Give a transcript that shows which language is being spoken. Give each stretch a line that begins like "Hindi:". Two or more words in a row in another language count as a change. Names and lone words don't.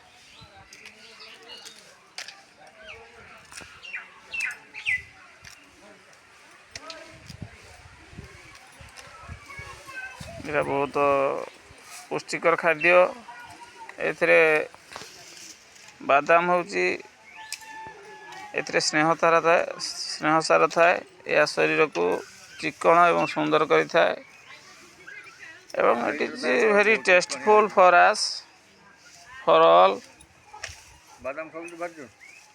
Odia: ଏଟା ବହୁତ ପୁଷ୍ଟିକର ଖାଦ୍ୟ ଏଥିରେ ବାଦାମ ହଉଛି ଏଥିରେ ସ୍ନେହସାର ଥାଏ ଯା ଶରୀର କୁ ଚିକ୍କଣ ଏବଂ ସୁନ୍ଦର କରି ଥାଏ ଏବଂ
English: it is very testful for us for all
Odia: ବାଦାମ ଖାଉ ବାଜୁ